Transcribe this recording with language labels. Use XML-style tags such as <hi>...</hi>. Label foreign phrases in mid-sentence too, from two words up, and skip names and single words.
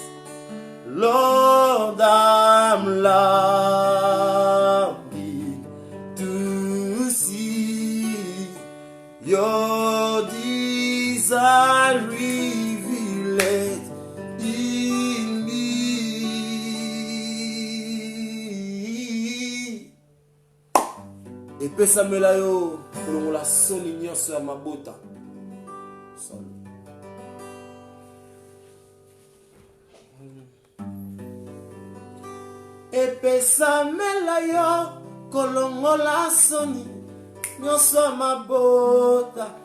<en>Lord, I'm longing to see your desire revealed in me.</en> <ln>Epesa melayo kolongola soni nyonso ya mabota. Epesa melayo kolongola soni nyonso ya mabota.</ln>